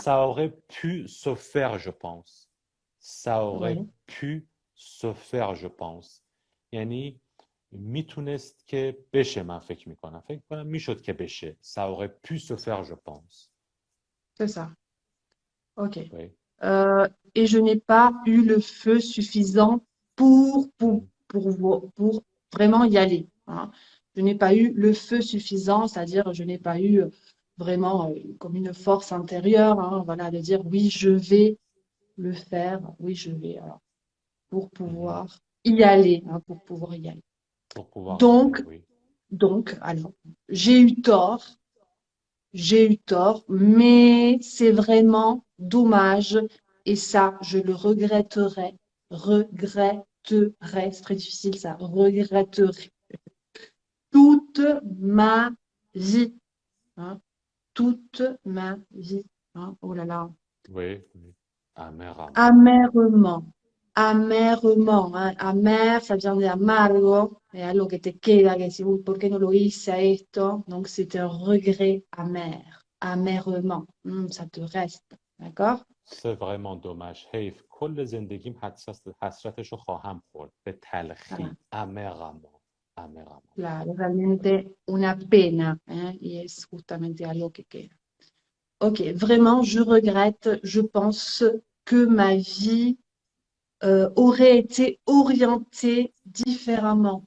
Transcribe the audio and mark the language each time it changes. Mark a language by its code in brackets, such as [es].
[fr] Ça aurait pu se faire, je pense. Ça aurait Ouais. pu se faire, je pense. [fa] یعنی میتونست که بشه من فکر میکنم میشد که بشه. [fr] Ça aurait pu se faire, je pense. C'est ça. Ok. Oui. Et je n'ai pas eu le feu suffisant pour, pour, Mhm. pour vraiment y aller, hein. Je n'ai pas eu le feu suffisant, c'est-à-dire je n'ai pas eu vraiment comme une force intérieure, hein, voilà, de dire oui, je vais le faire, oui, je vais, alors, pour Mhm. pouvoir y aller, hein, pour pouvoir y aller. Pour pouvoir y aller, Donc, oui. alors, j'ai eu tort, j'ai eu tort, mais c'est vraiment dommage et ça, je le regretterai, c'est très difficile ça, regretterai toute ma vie, hein, toute ma vie, hein. Oh là là, Oui. Améramment. amèrement, amèrement, hein. Amer, ça vient de [es] amargo, et algo que te queda, que si, uy, ¿por qué no lo hice a esto? [fr] Donc c'est un regret amer, amèrement. Ça te reste, d'accord? C'est vraiment dommage. [fa] حیف کل زندگیم حسرتشو خواهم خورد به [fr] Voilà. [fa] تلخی. Améramment. [es] Claro, realmente una pena, hein, y es justamente algo que queda. [fr] Ok, vraiment, je regrette. Je pense que ma vie aurait été orienté différemment.